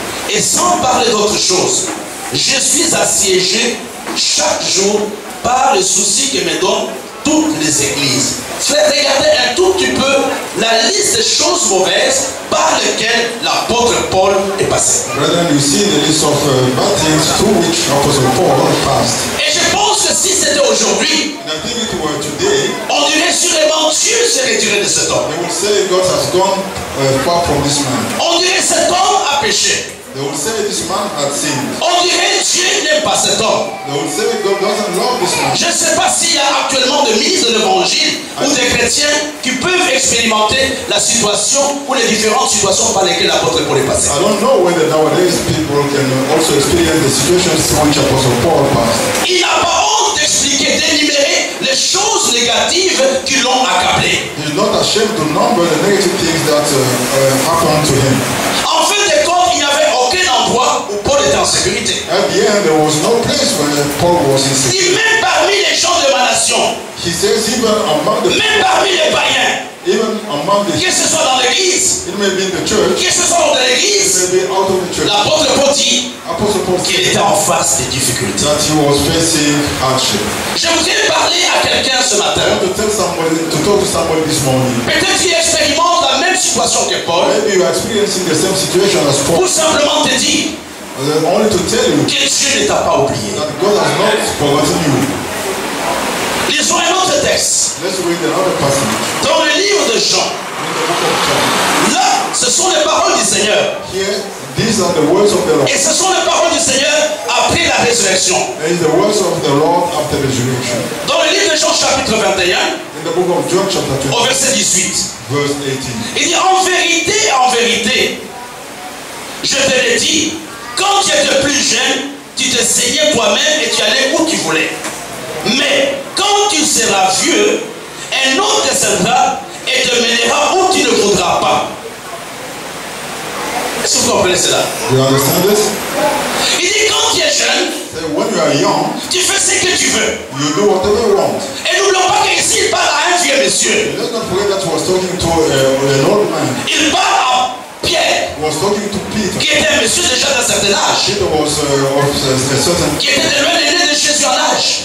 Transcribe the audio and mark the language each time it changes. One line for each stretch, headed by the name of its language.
French: Et sans parler d'autre chose, je suis assiégé chaque jour par les soucis que me donnent toutes les églises. Frère, regardez un tout petit peu la liste des choses mauvaises par lesquelles l'apôtre Paul est passé.
English: Brethren, you see the list of bad things through which Apostle Paul passed.
French: Et je pense que si c'était aujourd'hui,
English: And I think if it were today,
French: on dirait sûrement Dieu s'est retiré de cet homme.
English: they would say God has gone far from this man.
French: On dirait cet homme a péché.
English: They would say this man had sinned.
French: On dirait Dieu n'aime pas cet homme.
English: They would say God doesn't love this man.
French: Je ne sais pas s'il y a actuellement des ministres de l'évangile ou des chrétiens qui peuvent expérimenter la situation ou les différentes situations par lesquelles l'apôtre Paul est passé.
English: I don't know whether nowadays people can also experience the situations through which Apostle Paul passed.
French: Il n'a pas honte d'expliquer, d'énumérer les choses négatives qui l'ont accablé.
English: He's not ashamed to number the negative things that happened to him.
French: En fin de compte, il n'y avait aucun endroit où Paul était en sécurité.
English: At the end, there was no place where Paul was in
French: Il
English: security.
French: même parmi les gens de ma nation,
English: He says even among the
French: même parmi les païens,
English: even among the
French: que ce soit dans l'église,
English: it may be in the church,
French: que ce soit hors de
English: it
French: l'église,
English: may be out of the church.
French: l'apôtre Paul dit
English: Apostle Paul
French: qu'il
English: said
French: était en face des difficultés.
English: that he was facing hardship.
French: Je voudrais parler à quelqu'un ce
English: I
French: matin.
English: want to tell somebody, to talk to somebody this morning.
French: Peut-être tu expérimentes la même situation que Paul,
English: Maybe you are experiencing the same situation as Paul.
French: ou simplement te dire
English: Only to tell you
French: que Dieu ne t'a pas oublié.
English: that God has not forgotten you.
French: Lisons un autre texte.
English: Let's read another passage
French: Dans le livre de Jean,
English: in the book of John.
French: là, ce sont les paroles du Seigneur.
English: Here, these are the words of the Lord.
French: Et ce sont les paroles du Seigneur après la résurrection.
English: And it's the words of the Lord after the resurrection.
French: Dans le livre de Jean, chapitre 21,
English: In the book of John, chapter 20,
French: au verset 18,
English: verse 18.
French: il dit en vérité, je te l'ai dit, quand tu étais plus jeune, tu te saignais toi-même et tu allais où tu voulais. Mais quand tu seras vieux, un autre descendra et te mènera où tu ne voudras pas. Est-ce que vous comprenez cela?
English: Do you understand this?
French: Il dit quand tu es jeune,
English: Say, when you are young,
French: tu fais ce que tu veux.
English: you do whatever you want.
French: Et n'oublions pas qu'ici, il parle à un vieux monsieur.
English: Let's not forget that he was talking to an old man.
French: Il parle à Pierre,
English: He was talking to Peter.
French: qui était un monsieur déjà d'un certain âge,
English: Peter was of a certain.
French: qui était de loin l'aîné de Jésus en âge.